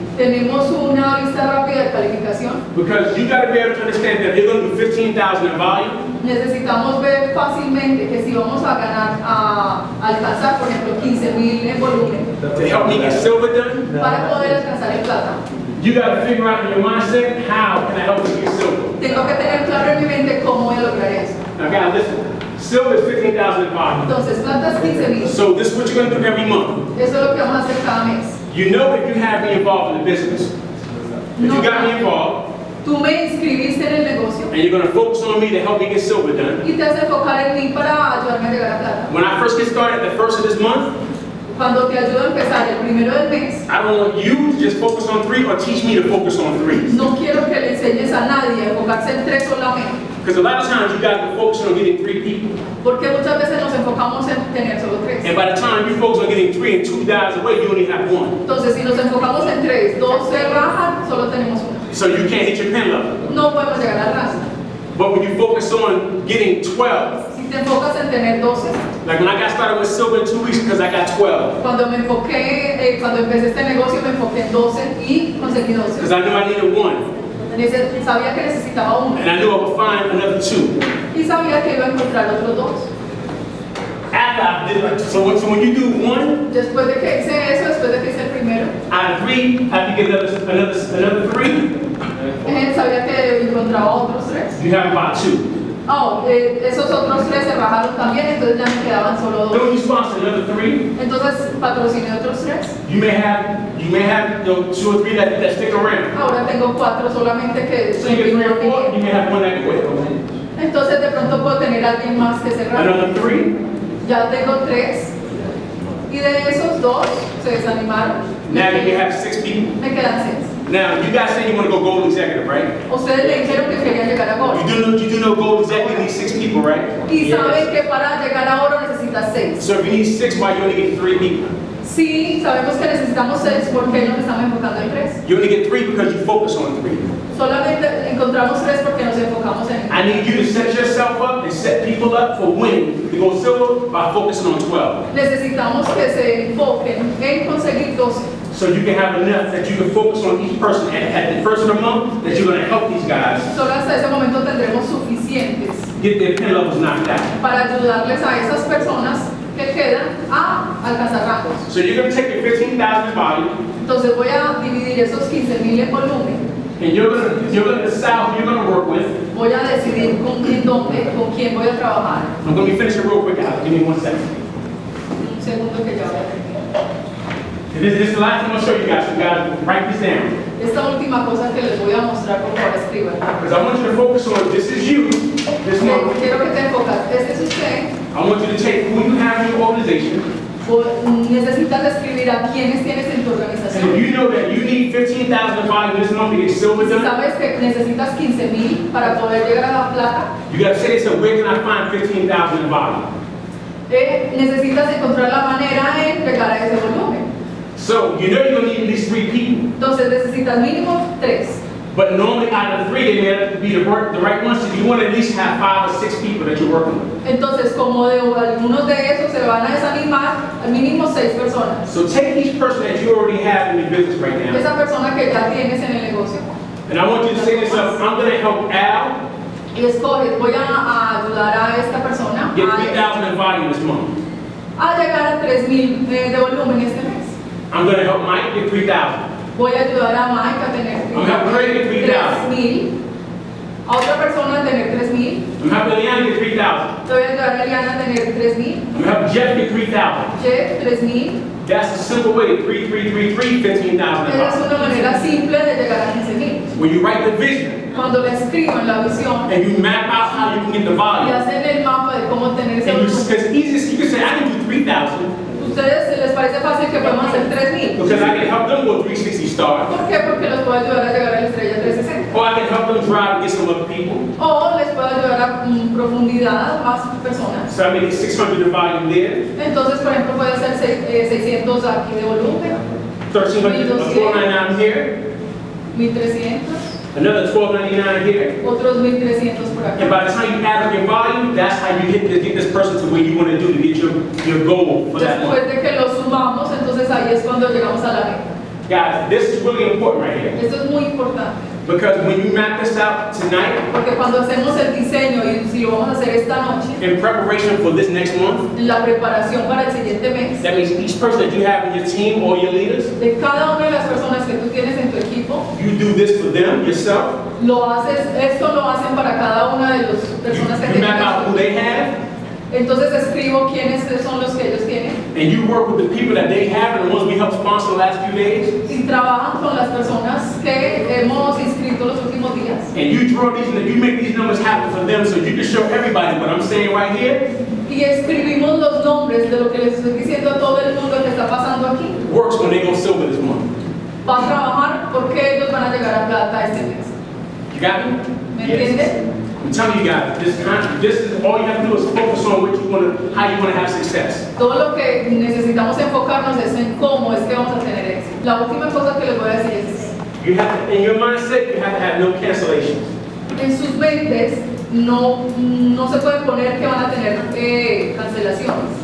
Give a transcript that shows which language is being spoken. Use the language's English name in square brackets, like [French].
[Spanish] Tenemos una vista rápida de calificación. [English] Because you got to be able to understand that if you're going to do 15,000 in volume, [Spanish] necesitamos ver fácilmente que si vamos a ganar, a alcanzar, por ejemplo, 15,000 en volumen, [English] to help me get silver done, [Spanish] para poder alcanzar el plata, [English] you got to figure out in your mindset, how can I help you get silver? [Spanish] tengo que tener claro en mi mente cómo voy a lograr eso. [English] Now guys, listen. Silver is 15,000 in volume. [Spanish] Entonces, plata es 15,000. [English] So this is what you're going to do every month. [Spanish] Eso es lo que vamos a hacer cada mes. [English] You know if you have me involved in the business. If you got me involved, [Spanish] Tú me inscribiste en el negocio [English] and you're going to focus on me to help me get silver done. [Spanish] y te vas a enfocar en mí para ayudarme a llegar a plata. [English] When I first get started at the first of this month, [Spanish] Cuando te ayudo a empezar el primero del mes, [English] I don't want you to just focus on 3 or teach me to focus on 3. [Spanish] no quiero que le enseñes a nadie a enfocarse en 3 solamente. [English] Because a lot of times you guys are focusing on getting 3 people. [Spanish] Porque muchas veces nos enfocamos en tener solo 3. [English] And by the time you focus on getting 3 and 2 guys away, you only have 1. [Spanish] Entonces, si nos enfocamos en 3, 2 se rajan, solo tenemos 1. [English] So you can't hit your pen level. [Spanish] No podemos llegar al rastro. [English] But when you focus on getting 12, [Spanish] Si te enfocas en tener 12, [English] like when I got started with silver in 2 weeks because I got 12. [Spanish] cuando empecé este negocio me enfoqué en 12 y conseguí 12. [English] Because I knew I needed 1. [Spanish] Sabía que necesitaba 1 [English] And I knew I would find another 2. [Spanish] y sabía que iba a encontrar otros 2. [English] After I did it, so when you do 1, [Spanish] Después de que hice eso, después de que hice el primero, [English] out of 3, I have to get another 3. [Spanish] sabía que encontraba otros 3. [English] You have about 2. [Spanish] Esos otros 3 se rajaron también, entonces ya me quedaban solo 2. [English] Then when you sponsor another 3, [Spanish] Entonces patrociné otros 3. [English] you may have 2 or 3 that stick around. [Spanish] Ahora tengo 4 solamente que [English] So you get 3 or 4, you may have 1 that quit. [Spanish] Entonces de pronto puedo tener a alguien más que se raje. [English] Another 3. [Spanish] Ya tengo 3 y de esos 2 se desanimaron. [English] Now you may have 6 people. [Spanish] Me quedan 6. [English] Now you guys say you want to go gold executive, right? [Spanish] Ustedes le dijeron que querían llegar a oro. [English] You do know gold executive needs 6 people, right? [Spanish] Y saben que para llegar a oro necesitas 6. [English] So if you need 6, why you only get 3 people? [Spanish] Sí, sabemos que necesitamos 6 porque nos estamos enfocando en 3. [English] You only get 3 because you focus on 3. [Spanish] Solamente encontramos 3 porque nos enfocamos en. [English] I need you to set yourself up and set people up for winning to go silver by focusing on 12. [Spanish] Necesitamos que se enfoquen en conseguir 12. [English] So you can have enough that you can focus on each person at the first of the month that you're going to help these guys [Spanish] Solo hasta ese momento tendremos suficientes [English] get their pen levels knocked out. [Spanish] para ayudarles a esas personas que quedan a alcanzar rangos. [English] So you're going to take your 15,000 volume [Spanish] Entonces voy a dividir esos 15,000 en volumen. [English] and you're going to decide who you're going to work with. [Spanish] Voy a decidir con quién voy a trabajar. [English] I'm going to be finishing real quick, Alex. Give me 1 second. [Spanish] Un segundo que ya voy a terminar. [English] And this is the last thing I'm going to show you guys. So you guys write this down. [Spanish] Esta última cosa que les voy a mostrar, por favor, escriban. [English] Because I want you to focus on this is you, this month. [Spanish] Quiero que te enfocas. Este es usted. [English] I want you to take who you have in your organization. [Spanish] Necesitas escribir a quienes tienes en tu [English] And [Spanish] organización. [English] if you know that you need 15,000 volume this month to get silver [Spanish] Si [English] done, [Spanish] sabes que necesitas 15,000 para poder llegar a la plata, [English] you got to say to yourself, where can I find 15,000 volume? [Spanish] necesitas encontrar la manera en llegar a ese volumen. [English] So you know you're going to need at least 3 people. [Spanish] Entonces necesitas mínimo 3. [English] But normally out of the 3, they may have to be the right ones. So you want to at least have 5 or 6 people that you're working with. [Spanish] Entonces, como de algunos de esos se van a desanimar, al mínimo 6 personas. [English] So take each person that you already have in your business right now. [Spanish] Esa persona que ya tienes en el negocio. [English] And I want you to say to yourself, I'm going to help Al [Spanish] Y escoges, voy a ayudar a esta persona [English] get 3,000 in volume this month. [Spanish] a llegar a 3,000 de volumen este mes. [English] I'm going to help Mike get 3,000. [Spanish] Voy a ayudar a Mike a tener [English] I'm helping Craig get 3,000. [Spanish] 3,000. A otra persona a tener 3,000. [English] I'm helping Leanna get 3,000. [Spanish] Voy a ayudar a Eliana a tener 3,000. [English] I'm helping Jeff get 3,000. [Spanish] Jeff, 3,000. [English] That's a simple way to 15,000 [Spanish] Esa es una manera simple de llegar a 15,000. [English] When you write the vision [Spanish] Cuando le escriban la visión [English] and you map out how you can get the [Spanish] y [English] volume, [Spanish] hacen el mapa de cómo tener ese [English] and [Spanish] volumen. [English] it's easy, you can say, I can do 3,000 [Spanish] Ustedes les parece fácil que podemos hacer 3,000. [English] because I can help them go 360 star. [Spanish] ¿Por qué? Porque los puedo ayudar a llegar a la estrella 360. [English] Or I can help them drive and get some other people. [Spanish] O les puedo ayudar a profundidad más personas. [English] So I make it 600 in volume there. [Spanish] Entonces, por ejemplo, puede ser 600 aquí de volumen, [English] 1,300, 499 here. [Spanish] 1.300. [English] Another $12.99 here. [Spanish] Otros 1.300 por acá. [English] And by the time you add up your volume, that's how you get this person to where you want to do to get your goal for that month. [Spanish] Después de que lo sumamos, entonces ahí es cuando llegamos a la meta. [English] Guys, this is really important right here. [Spanish] Esto es muy importante. [English] Because when you map this out tonight, [Spanish] Porque cuando hacemos el diseño, y si lo vamos a hacer esta noche, [English] in preparation for this next month, [Spanish] la preparación para el siguiente mes, [English] that means each person that you have in your team or your leaders, [Spanish] de cada una de las personas que tú tienes en tu equipo, [English] you do this for them, yourself. [Spanish] Esto lo hacen para cada una de las personas que [English] You [Spanish] tienen. [English] map out who they have, [Spanish] Entonces escribo quiénes son los que ellos tienen. [English] and you work with the people that they have and the ones we helped sponsor the last few days. [Spanish] Y trabajan con las personas que hemos inscrito los últimos días. [English] And you draw these, and you make these numbers happen for them so you can show everybody what I'm saying right here. [Spanish] Y escribimos los nombres de lo que les estoy diciendo a todo el mundo que está pasando aquí. [English] Works when they go silver this month. [Spanish] Va a trabajar porque ellos van a llegar a plata este mes. [English] You got me? [Spanish] ¿Me entiendes? [English] I'm telling you guys, this is all you have to do is focus on what you want to, how you want to have success. Todo lo que necesitamos enfocarnos es en cómo es que vamos a tener éxito. [Spanish] La última cosa que les voy a decir es, [English] You have to, in your mindset, you have to have no cancellations. [Spanish] en sus mentes no se puede poner que van a tener cancelaciones.